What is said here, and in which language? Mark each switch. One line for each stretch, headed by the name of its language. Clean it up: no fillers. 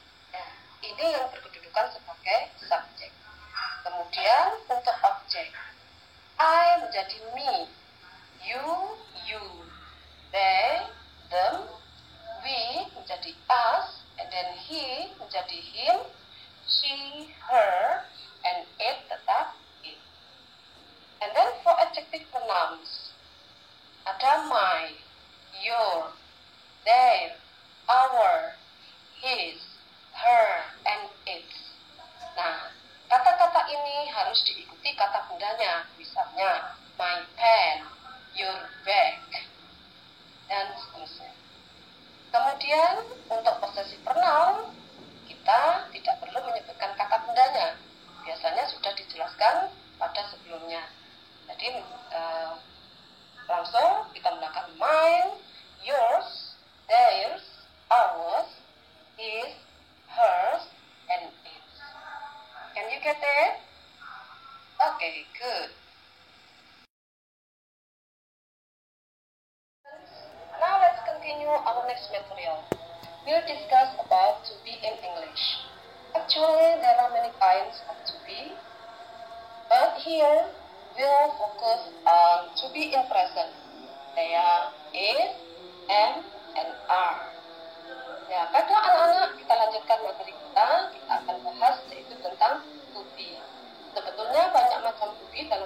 Indonesian: Ya, ini yang berkedudukan sebagai subjek. Kemudian untuk objek, I menjadi me, you, they, them, we menjadi us, and then he menjadi him, she, her, and it tetap it.
English: And then for adjective pronouns, ada my, your, their, our, his, her, and its.
Indonesian: Nah, kata-kata ini harus diikuti kata bendanya, misalnya
English: my pen, your bag,
Indonesian: dan seterusnya. Kemudian untuk possessive pronoun, kita tidak perlu menyebutkan kata bendanya. Biasanya sudah dijelaskan pada sebelumnya. Jadi langsung kita menggunakan
English: mine, yours, theirs, ours, his, hers, and its. Can you get it? Okay, good. Now let's continue our next material. We'll discuss about to be in English. Actually, there are many kinds of to be, but here we'll focus on to be in present. They are is, am, and are.
Indonesian: Ya, pada anak-anak kita lanjutkan materi kita akan bahas yaitu tentang to be. Sebetulnya banyak macam to be